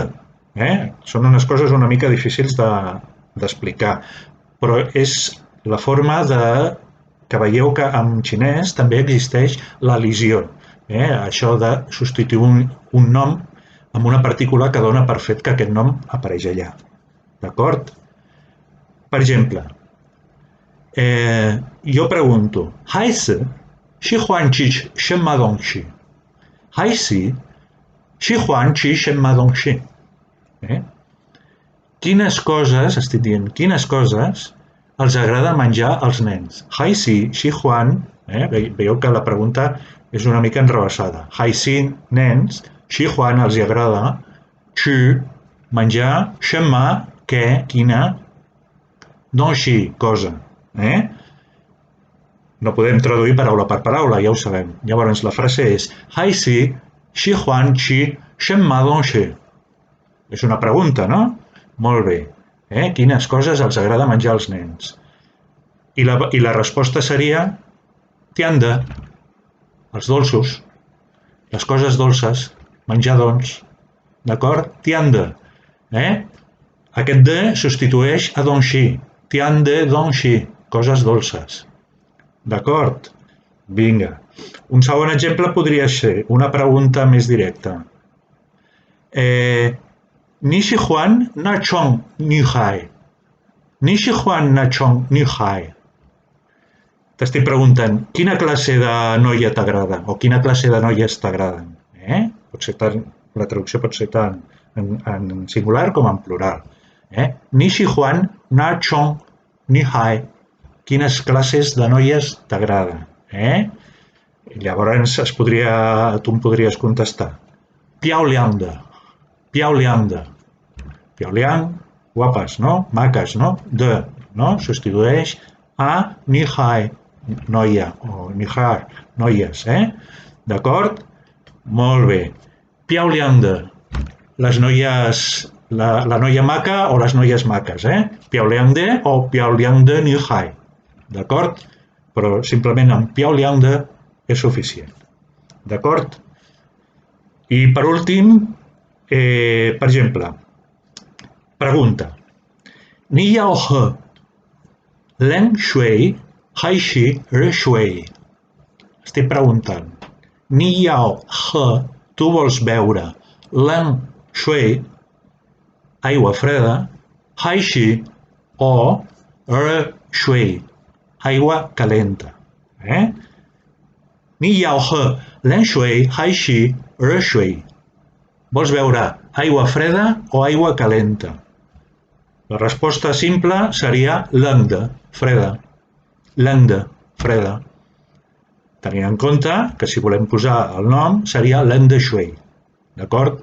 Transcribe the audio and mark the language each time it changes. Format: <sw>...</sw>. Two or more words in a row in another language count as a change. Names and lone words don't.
<ca>Són unes coses una mica difícils d'explicar, però és la forma que veieu que en xinès també existeix l'elisió. Això de substituir un nom amb una partícula que dona per fet que aquest nom apareix allà. D'acord? Per exemple, jo pregunto,</ca> <zh>孩子，喜欢吃什么东西? 孩子，喜欢吃什么东西?</zh> <ca>Quines coses, estic dient, quines coses els agrada menjar als nens?</ca> <zh>孩子，喜欢,</zh> <ca>veieu que la pregunta és una mica enrevessada. Haisi, nens, xihuan els agrada, qi, menjar, shenma, què, quina, dongxi, cosa. No podem traduir paraula per paraula, ja ho sabem. Llavors la frase és</ca> <zh>孩子，喜欢吃什么东西.</zh> <ca>És una pregunta, no? Molt bé. Quines coses els agrada menjar als nens? I la resposta seria tianda. Els dolços, les coses dolces, menjar doncs, d'acord? Tianda. Aquest de substitueix a dongxi,</ca> <zh>甜的东西,</zh> <ca>coses dolces. D'acord? Vinga. Un segon exemple podria ser una pregunta més directa.</ca> <zh>你喜欢哪种女孩. 你喜欢哪种女孩.</zh> <ca>T'estic preguntant, quina classe de noia t'agrada? O quina classe de noies t'agraden? La traducció pot ser tant en singular com en plural.</ca> <zh>你喜欢，哪种，女孩.</zh> <ca>Quines classes de noies t'agraden? Llavors tu em podries contestar.</ca> <zh>漂亮的。漂亮的。漂亮,</zh> <ca>guapes, no? Maques, no? De, no? Substitueix a ni hai. Noia o nihar, noies, d'acord? Molt bé.</ca> <zh>漂亮的,</zh> <ca>les noies la noia maca o les noies maques, Piaoliangde o</ca> <zh>漂亮的女孩,</zh> <ca>d'acord? Però simplement amb Piaoliangde és suficient, d'acord? I per últim, per exemple, pregunta.</ca> <zh>你要喝, 冷水，还是热水.</zh> <ca>Estic preguntant.</ca> <zh>你要喝,</zh> <ca>tu vols beure</ca> <zh>冷水,</zh> <ca>aigua freda,</ca> <zh>还是 o 热水,</zh> <ca>aigua calenta.</ca> <zh>你要喝，冷水，还是热水.</zh> <ca>Vols beure aigua freda o aigua calenta? La resposta simple seria lengde, freda. Lengde, freda. Tenint en compte que si volem posar el nom seria</ca> <zh>冷的水,</zh> <ca>d'acord?</ca>